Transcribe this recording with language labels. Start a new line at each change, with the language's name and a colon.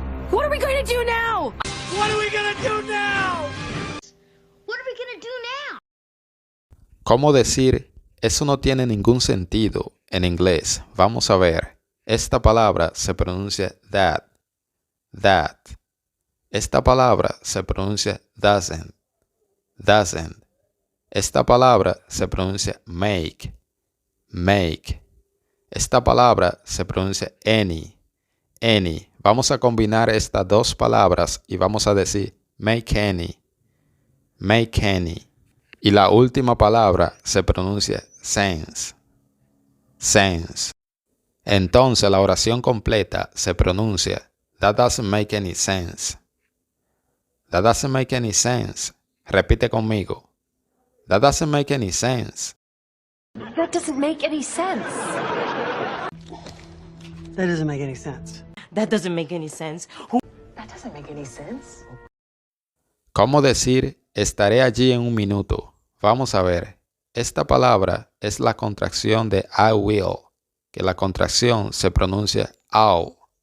English: What are we going to do now? What are we gonna do now? What are we going to do now?
Spanish: ¿Cómo decir eso no tiene ningún sentido en inglés? Vamos a ver. Esta palabra se pronuncia that. That. Esta palabra se pronuncia doesn't. Doesn't. Esta palabra se pronuncia make. Make. Esta palabra se pronuncia any. Any. Vamos a combinar estas dos palabras y vamos a decir
English: make any.
Spanish: Make any. Y la última palabra se pronuncia sense. Sense. Entonces la oración completa se pronuncia
English: that doesn't make any sense. That doesn't make any sense.
Spanish: Repite conmigo.
English: That doesn't make any sense. That doesn't make any sense. That doesn't make any sense. That doesn't make any sense. That doesn't make any sense.
Spanish: ¿Cómo decir estaré allí en un minuto? Vamos a ver. Esta palabra es la contracción de
English: I will,
Spanish: que la contracción se pronuncia I'll.